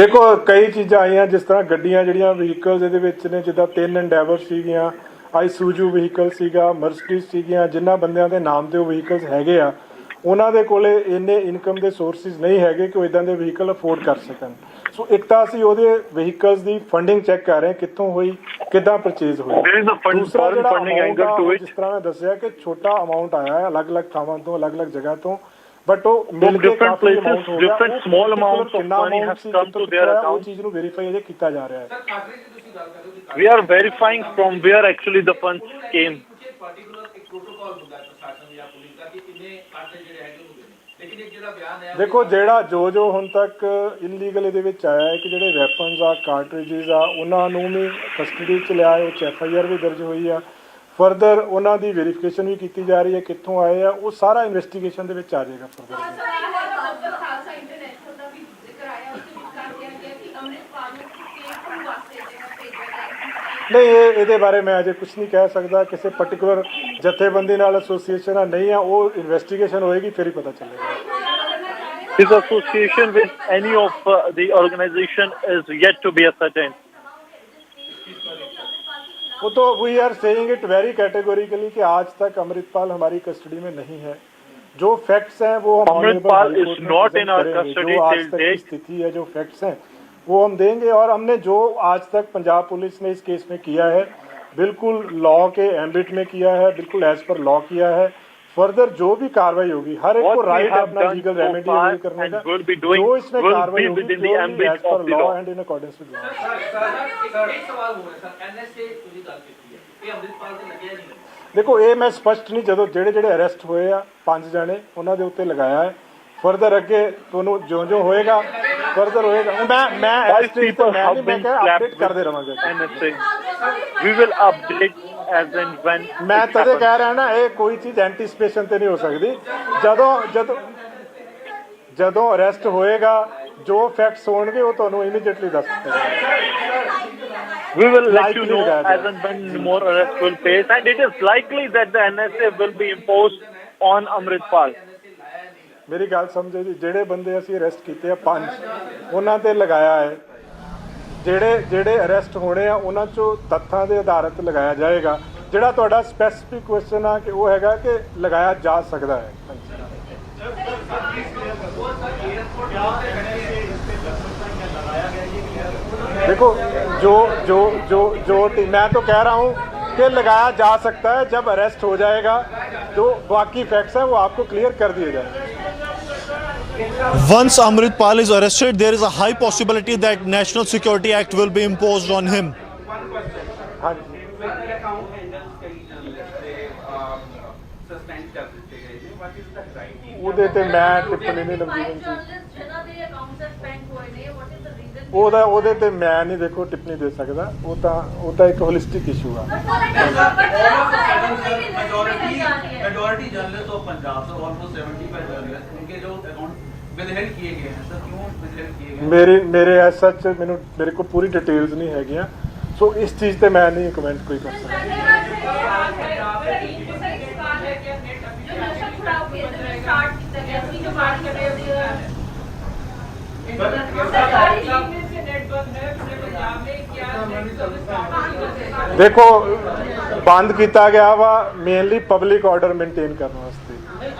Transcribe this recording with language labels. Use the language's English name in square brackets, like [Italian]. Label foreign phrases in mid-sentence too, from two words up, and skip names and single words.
[Punjabi] ਦੇਖੋ ਕਈ ਚੀਜ਼ਾਂ ਆਈਆਂ, ਜਿਸ ਤਰ੍ਹਾਂ ਗੱਡੀਆਂ ਜਿਹੜੀਆਂ ਵਹੀਕਲਸ ਇਹਦੇ ਵਿੱਚ ਨੇ, ਜਿੱਦਾਂ 3 ਐਂਡੇਵਰ ਸੀਗੀਆਂ, ਆਈਸੂਜੂ ਵਹੀਕਲ ਸੀਗਾ, ਮਰਸੀਡੀਜ਼ ਸੀਗੀਆਂ, ਜਿਨ੍ਹਾਂ ਬੰਦਿਆਂ ਦੇ ਨਾਮ ਤੇ ਉਹ ਵਹੀਕਲਸ ਹੈਗੇ ਆ ਉਹਨਾਂ ਦੇ ਕੋਲੇ ਇੰਨੇ ਇਨਕਮ ਦੇ ਸੋਰਸਿਸ ਨਹੀਂ ਹੈਗੇ ਕਿ ਉਹ ਇਦਾਂ ਦੇ [English] vehicle afford [Punjabi] ਕਰ ਸਕਣ। ਸੋ ਇੱਕ ਤਾਂ ਅਸੀਂ ਉਹਦੇ ਵਹੀਕਲਸ ਦੀ [English] funding check [Punjabi] ਕਰ ਰਹੇ ਕਿੱਥੋਂ ਹੋਈ, ਕਿੱਦਾਂ ਪਰਚੇਜ਼ ਹੋਈ। ਦੂਸਰਾ ਜਿਹੜਾ ਜਿਸ ਤਰ੍ਹਾਂ ਮੈਂ ਦੱਸਿਆ ਕਿ ਛੋਟਾ ਅਮਾਉਂਟ ਆਇਆ ਹੈ ਅਲੱਗ-ਅਲੱਗ ਥਾਵਾਂ ਤੋਂ, ਅਲੱਗ-ਅਲੱਗ ਜਗ੍ਹਾ ਤੋਂ, ਬਟ ਉਹ ਮਿਲ ਕੇ ਕਾਫੀ ਅਮਾਉਂਟ ਹੋ ਗਿਆ। [English] small amounts of money has come to their account. [Punjabi] ਉਹ ਚੀਜ਼ ਨੂੰ ਵੈਰੀਫਾਈ ਅਜੇ ਕੀਤਾ ਜਾ ਰਿਹਾ ਹੈ। [English] We are verifying from where actually the funds came. [Punjabi] ਦੇਖੋ ਜਿਹੜਾ ਜੋ ਹੁਣ ਤੱਕ ਇਲੀਗਲ ਇਹਦੇ ਵਿੱਚ ਆਇਆ ਹੈ ਕਿ ਜਿਹੜੇ ਵੈਪਨਸ ਆ, ਕਾਰਟ੍ਰਿਜਸ ਆ, ਉਹਨਾਂ ਨੂੰ ਵੀ ਕਸਟਡੀ 'ਚ ਲਿਆ, ਉਹ 'ਚ FIR ਵੀ ਦਰਜ ਹੋਈ ਆ। ਫਰਦਰ ਉਹਨਾਂ ਦੀ ਵੈਰੀਫਿਕੇਸ਼ਨ ਵੀ ਕੀਤੀ ਜਾ ਰਹੀ ਹੈ ਕਿੱਥੋਂ ਆਏ ਆ, ਉਹ ਸਾਰਾ ਇਨਵੈਸਟੀਗੇਸ਼ਨ ਦੇ ਵਿੱਚ ਆ ਜਾਏਗਾ ਫਰਦਰ। ਨਹੀਂ ਇਹਦੇ ਬਾਰੇ ਮੈਂ ਅਜੇ ਕੁਝ ਨਹੀਂ ਕਹਿ ਸਕਦਾ। ਕਿਸੇ ਪਾਰਟਿਕੂਲਰ ਜਥੇਬੰਦੀ ਨਾਲ ਐਸੋਸੀਏਸ਼ਨ ਆ ਨਹੀਂ ਆ, ਉਹ ਇਨਵੈਸਟੀਗੇਸ਼ਨ ਹੋਏਗੀ ਫਿਰ ਹੀ ਪਤਾ ਚੱਲੇਗਾ। [English] His association with any of the organization is yet to be ascertained. [Hindi] वो तो [English] we are saying it very categorically [Hindi] कि आज तक अमृतपाल हमारी कस्टडी में नहीं है। जो फैक्ट्स हैं वो हम [English] अमृतपाल is not in our custody [Hindi] जो आज [English] till [Hindi] तक की [English] date. [Hindi] स्थिति है, जो फैक्ट्स हैं वो हम देंगे। और हमने जो आज तक पंजाब पुलिस ने इस केस में किया है बिल्कुल लॉ के एम्बिट में किया है, बिल्कुल [English] as per law [Hindi] किया है। फर्दर जो भी कार्रवाई होगी, हर एक को राइट है अपना [English] legal remedy use [Hindi] करने का, जो इसमें कार्रवाई होगी [English] as per law and in accordance with law. [Hindi] देखो ये मैं स्पष्ट नहीं, जो [Punjabi] ਜਿਹੜੇ ਅਰੈਸਟ ਹੋਏ ਆ 5 ਜਣੇ ਉਹਨਾਂ ਦੇ ਉੱਤੇ ਲਗਾਇਆ ਹੈ। ਫਰਦਰ ਅੱਗੇ ਤੁਹਾਨੂੰ ਜੋ ਹੋਏਗਾ ਫਰਦਰ ਹੋਏਗਾ। ਮੈਂ ਇਸ ਚੀਜ਼ ਤੋਂ ਮੈਂ ਅਪਡੇਟ ਕਰਦੇ ਰਵਾਂਗੇ। [English] We will update as and when [Punjabi] ਮੈਂ ਤਦੇ ਕਹਿ ਰਿਹਾ ਨਾ ਇਹ ਕੋਈ ਚੀਜ਼ ਐਂਟੀਸਪੇਸ਼ਨ ਤੇ ਨਹੀਂ ਹੋ ਸਕਦੀ। ਜਦੋਂ ਅਰੈਸਟ ਹੋਏਗਾ ਜੋ ਫੈਕਟਸ ਹੋਣਗੇ ਉਹ ਤੁਹਾਨੂੰ ਇਮੀਡੀਏਟਲੀ ਦੱਸ ਦਿੱਤੇ। [English] We will let you know as and when more arrests will face, and it is likely that the NSA will be imposed on Amritpal. [Punjabi] ਮੇਰੀ ਗੱਲ ਸਮਝੋ ਜੀ, ਜਿਹੜੇ ਬੰਦੇ ਅਸੀਂ ਅਰੈਸਟ ਕੀਤੇ ਆ 5 ਉਹਨਾਂ ਤੇ ਲਗਾਇਆ ਹੈ। ਜਿਹੜੇ ਅਰੈਸਟ ਹੋਣੇ ਆ ਉਹਨਾਂ ਚੋਂ ਤੱਥਾਂ ਦੇ ਆਧਾਰਿਤ ਲਗਾਇਆ ਜਾਏਗਾ। ਜਿਹੜਾ ਤੁਹਾਡਾ [English] specific question [Punjabi] ਆ ਕਿ ਉਹ ਹੈਗਾ ਕਿ ਲਗਾਇਆ ਜਾ ਸਕਦਾ ਹੈ। [Hindi] देखो जो मैं तो कह रहा हूँ कि लगाया जा सकता है। जब अरेस्ट हो जाएगा तो बाकी फैक्ट्स हैं वो आपको क्लियर कर दिए जाएंगे। [English] Once Amritpal is arrested, there is a high possibility that National Security Act will be imposed on him. [Punjabi] ਉਹਦੇ ਤੇ ਮੈਂ ਟਿੱਪਣੀ ਨਹੀਂ ਲੰਬੀ ਉਹਦੇ ਤੇ ਮੈਂ ਨਹੀਂ ਦੇਖੋ ਟਿੱਪਣੀ ਦੇ ਸਕਦਾ। ਉਹ ਤਾਂ ਇੱਕ [English] holistic issue [Punjabi] ਆ। [English] majority journalist of Punjab sir almost 75 journalist [Hindi] उनके जो अकाउंट विदहेल्ड किए गए हैं सर, क्यों विदहेल्ड किए गए? [Punjabi] ਮੇਰੇ ਐਸ ਸੱਚ ਮੇਰੇ ਕੋਲ ਪੂਰੀ ਡਿਟੇਲਸ ਨਹੀਂ ਹੈਗੀਆਂ, ਸੋ ਇਸ ਚੀਜ਼ ਤੇ ਮੈਂ ਨਹੀਂ ਕਮੈਂਟ ਕੋਈ ਕਰ ਸਕਦਾ। [Hindi] देखो बंद किया गया वा मेनली [English] public order maintain [Hindi] करने वास्ते।